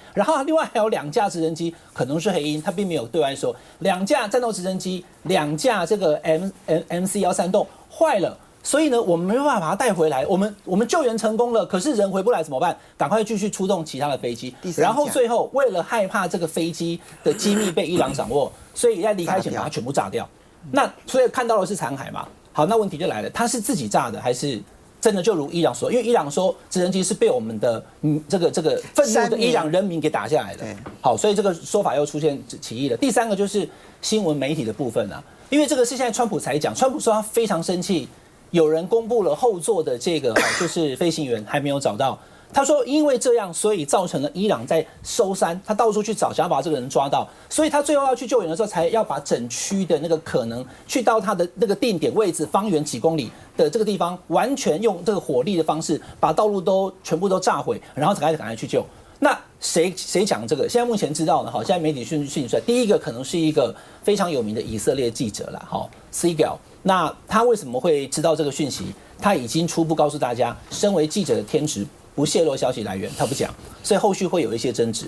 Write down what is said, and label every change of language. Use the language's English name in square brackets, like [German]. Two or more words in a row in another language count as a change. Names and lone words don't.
[Chinese] 然後另外還有2架直升機，可能是黑鷹，他並沒有對外說2架戰鬥直升機，2架這個 MC-136壞了，所以呢，我們沒辦法把它帶回來。我們救援成功了，可是人回不來怎麼辦？趕快繼續出動其他的飛機。然後最後為了害怕這個飛機的機密被伊朗掌握，所以在離開前把它全部炸掉。那所以看到的是殘骸嘛？好，那問題就來了，他是自己炸的，還是真的就如伊朗說？因為伊朗說直升機是被我們的這個憤怒的伊朗人民給打下來的。好，所以這個說法又出現歧義了。第3個就是新聞媒體的部分啊，因為這個是現在川普才講，川普說他非常生氣，有人公布了後座的這個就是飛行員還沒有找到。他說，因為這樣，所以造成了伊朗在收山，他到處去找，想要把這個人抓到，所以他最後要去救援的時候，才要把整區的那個可能去到他的那個定點位置，方圓幾公里的這個地方，完全用這個火力的方式，把道路都全部都炸毀，然後才趕快去救。那誰講這個？現在目前知道呢，好，現在媒體訊息出來，第一個可能是一個非常有名的以色列記者啦，好 Segal。那他為什麼會知道這個訊息？他已經初步告訴大家，身為記者的天職，不洩露消息來源，他不講，所以後續會有一些爭執。